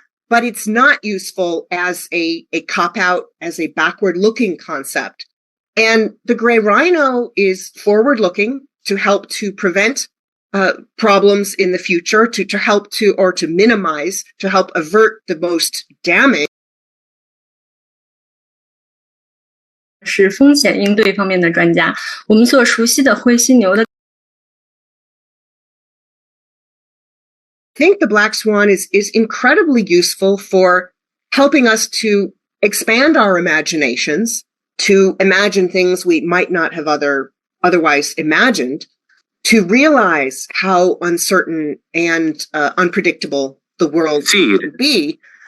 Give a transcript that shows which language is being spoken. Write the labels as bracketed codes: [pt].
[en] But it's not useful as a cop-out, as a backward-looking concept. And the gray rhino is forward-looking to help to prevent problems in the future, to help to minimize, to help avert the most damage. [zh] 是风险应对方面的专家。我们所熟悉的灰犀牛的 [en] I think the black swan is incredibly useful for helping us to expand our imaginations, to imagine things we might not have otherwise imagined, to realize how uncertain and unpredictable the world could be.